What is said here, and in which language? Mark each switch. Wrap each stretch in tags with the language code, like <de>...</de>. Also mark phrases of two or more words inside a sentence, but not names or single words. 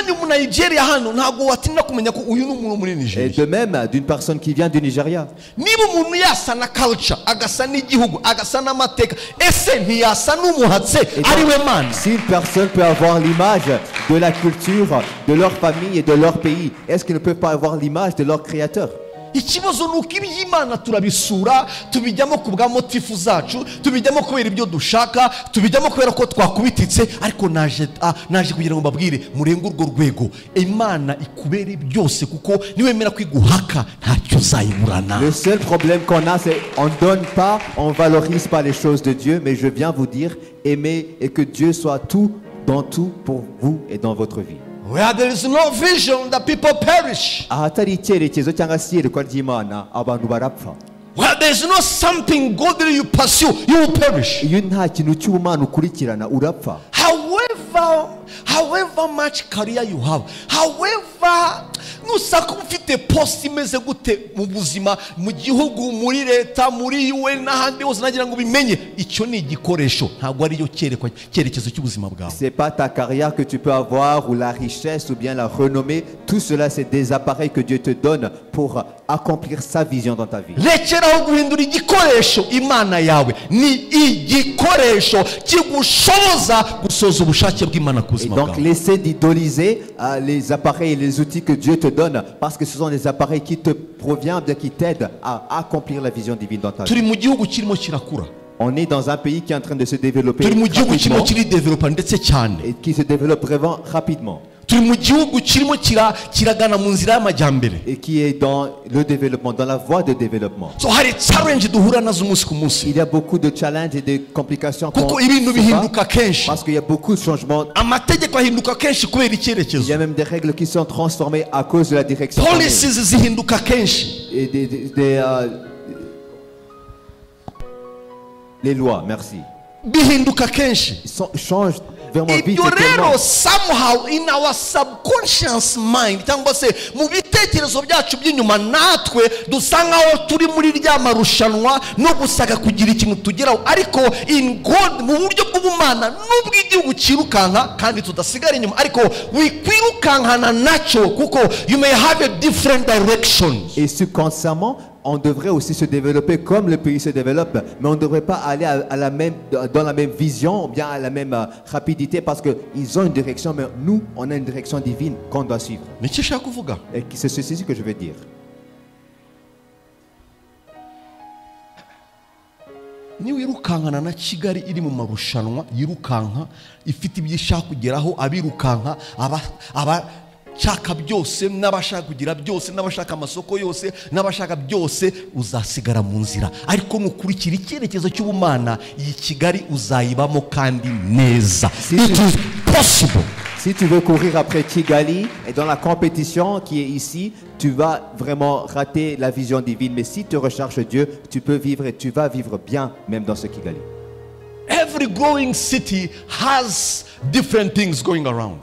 <fr>Et de même d'une personne qui vient du Nigeria. Si une personne peut avoir l'image de la culture, de leur famille et de leur pays, est-ce qu'ils ne peuvent pas avoir l'image de leur créateur?</fr> <rw>Ikibazo nuko iby'Imana turabisura tubijyamo kubwa motifu zacu tubijyamo kubera ibyo dushaka tubijyamo kubera ko twakubititse ariko naje kugira ngo mbabwire murenga urwo rwego Imana ikubere byose kuko niwemera kwiguhaka ntacyo zayiburana.</rw> <fr>Le seul problème qu'on a c'est on donne pas, on valorise pas les choses de Dieu, mais je viens vous dire aimez et que Dieu soit tout dans tout pour vous et dans votre vie.</fr> <en>Where there is no vision, the people perish. Where there is not something godly you pursue, you will perish.</en> <rw>iyo nta kintu cy'ubumana ukurikirana urapfa.</rw> <en>However much career you have, however</en> <rw>nusaka ufite post imeze gute mu buzima, mu gihugu, muri leta, muri UN n'ahandi hose, nagira ngo bimenye icyo ni igikoresho, ntabwo ari yo cyerekezo cy'ubuzima bwawe.</rw> <fr>C'est pas ta carrière que tu peux avoir ou la richesse ou bien la renommée. Tout cela, c'est des appareils que Dieu te donne pour accomplir sa vision dans ta vie.</fr> <rw>Rekeraho guhindura igikoresho. Imana yawe ni igikoresho kigushoboza gusoza ubushake bw'Imana ku buzima bwawe.</rw> <fr>Donc laissez d'idoliser les appareils et les outils que Dieu te donne, parce que ce sont des appareils qui te proviennent, bien qui t'aident à accomplir la vision divine dans ta vie.</fr> <rw>Turi mu gihugu kirimo kirakura.</rw> <fr>On est dans un pays qui est en train de se développer</fr> <rw>Turi mu gihugu kirimo</rw> <fr>rapidement</fr> <rw>kiridevelopa ndetse cyane.</rw> <fr>et qui se développe vraiment rapidement</fr> <rw>Turi mu gihugu kirimo kiragana mu nzira y'amajyambere.</rw> <fr>et qui est dans le développement, dans la voie de développement.</fr> <rw>So hari challenge duhura nazo umunsi ku munsi.</rw> <fr>Il y a beaucoup de challenges et de complications</fr> <rw>Kuko ibintu bihinduka kenshi.</rw> <fr>parce qu'il y a beaucoup de changements.</fr> <rw>Amategeko ahinduka kenshi kubera</rw> <fr>Il</fr> <rw>icyerekezo.</rw> <fr>y a même des règles qui sont transformées à cause de la direction donnée.</fr> <rw>Policies zihinduka kenshi.</rw> <fr>Et les lois, merci.</fr> <rw>Bihinduka kenshi.</rw> <fr>Changent vraiment vite.</fr> <rw>Ibyo</rw> <fr>et tellement.</fr> <en>rero somehow in our subconscious mind,</en> <rw>cyangwa se mu bitekerezo byacu by'inyuma, natwe dusa nkaho turi muri rya marushanwa no gusaka kugira ikintu tugeraho, ariko</rw> <en>in God,</en> <rw>mu buryo bw'ubumana, nubwo igihugu kirukanka kandi tudasigara inyuma, ariko wikwirukankana nacyo, kuko</rw> <en>you may have a different direction.</en> <fr>Et subconsciemment, on devrait aussi se développer comme le pays se développe, mais on ne devrait pas aller dans la même vision ou bien à la même rapidité, parce qu'ils ont une direction, mais nous, on a une direction divine qu'on doit suivre.</fr> <rw>Nicyo ushaka kuvuga.</rw> <fr>Et c'est ceci que je veux dire.</fr> <rw>Niba wirukankana na Kigali iri mu marushanwa, yirukanka ifite ibyo ishaka kugeraho, abirukanka abashaka byose n'abashaka kugira byose n'abashaka amasoko yose n'abashaka byose, uzasigara mu nzira. Ariko nukurikira icyerekezo cy'ubumana, iyi Kigali uzayibamo kandi neza.</rw> <en>It is possible.</en> <fr>Si tu veux courir après Kigali et dans la compétition qui est ici, tu vas vraiment rater la vision divine. Mais si tu recherches Dieu, tu peux vivre et tu vas vivre bien même dans ce Kigali.</fr> <en>Every growing city has different things going around.</en>